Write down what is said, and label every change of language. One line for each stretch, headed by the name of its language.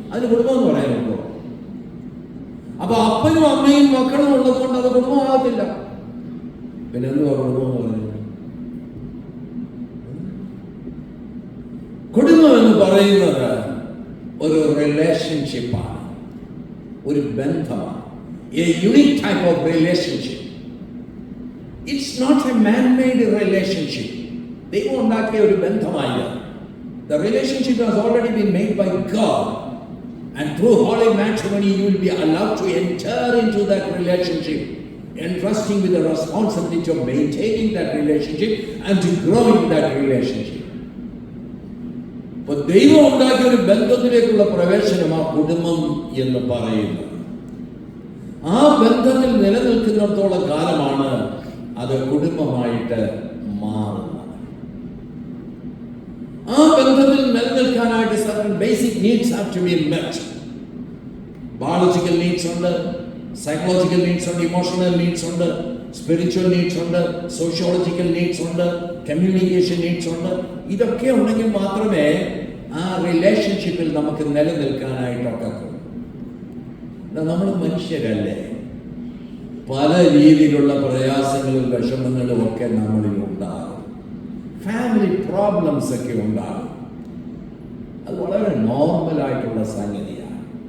Malayalam: അതിന് കുടുംബം എന്ന് പറയാനുണ്ടോ? അപ്പൊ അപ്പനും അമ്മയും മക്കളും ഉള്ളത് കൊണ്ട് അത് കുടുംബമാകത്തില്ല. പിന്നെ എന്തുവാ കുടുംബം എന്ന് പറയുന്നത്? കുടുംബം എന്ന് പറയുന്നത് ഒരു റിലേഷൻഷിപ്പാണ്, ഒരു ബന്ധമാണ്.
English: A unique type of relationship. It's not a man-made relationship.
Malayalam: ദൈവം ഉണ്ടാക്കിയ ഒരു ബന്ധമല്ല.
English: The relationship has already been made by God. And through holy matrimony, you will be allowed to enter into that relationship, entrusting with the responsibility of maintaining that relationship and to grow in that relationship.
Malayalam: അപ്പോൾ ദൈവം ഉണ്ടാക്കിയ ഒരു ബന്ധത്തിലേക്കുള്ള പ്രവേശനമാണ് കുടുംബം എന്ന് പറയുന്നത്. ആ ബന്ധത്തിൽ നിലനിൽക്കുന്നിടത്തോളം കാലമാണ് അത് കുടുംബമായിട്ട് മാറുന്നത്. ആ ബന്ധത്തിൽ നിലനിൽക്കാനായിട്ട്
English: certain basic needs have to be met. Biological needs ഉണ്ട്, psychological needs ഉണ്ട്, emotional needs ഉണ്ട്, spiritual needs ഉണ്ട്, sociological needs ഉണ്ട്, communication needs ഉണ്ട്.
Malayalam: ഇതൊക്കെ ഉണ്ടെങ്കിൽ മാത്രമേ ആ റിലേഷൻഷിപ്പിൽ നമുക്ക് നിലനിൽക്കാനായിട്ടൊക്കെ. നമ്മൾ മനുഷ്യരല്ലേ, പല രീതിയിലുള്ള പ്രയാസങ്ങളും വിഷമങ്ങളും ഒക്കെ നമ്മളിൽ ഉണ്ടാകും. ഫാമിലി പ്രോബ്ലംസ് ഒക്കെ ഉണ്ടാകും. അത് വളരെ നോർമലായിട്ടുള്ള സംഗതിയാണ്.